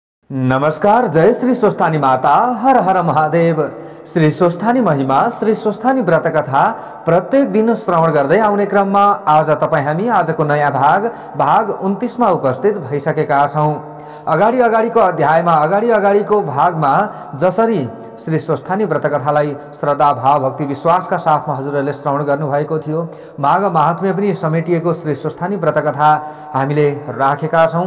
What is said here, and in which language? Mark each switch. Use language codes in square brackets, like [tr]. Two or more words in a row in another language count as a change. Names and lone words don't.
[ne] नमस्कार। जय श्री स्वस्थानी माता, हर हर महादेव। श्री स्वस्थानी महिमा, श्री स्वस्थानी व्रत कथा प्रत्येक दिन श्रवण गर्दै आउने क्रममा आज तपाईँ हामी आजको नयाँ भाग 29 मा उपस्थित भइसकेका छौं। अगाडिको अध्यायमा अगाडिको भागमा जसरी श्री स्वस्थानी व्रत कथालाई श्रद्धा भाव भक्ति विश्वासका साथमा हजुरहरूले श्रवण गर्नुभएको थियो, माघ महात्म्य पनि समेटिएको श्री स्वस्थानी व्रत कथा हामीले राखेका छौं।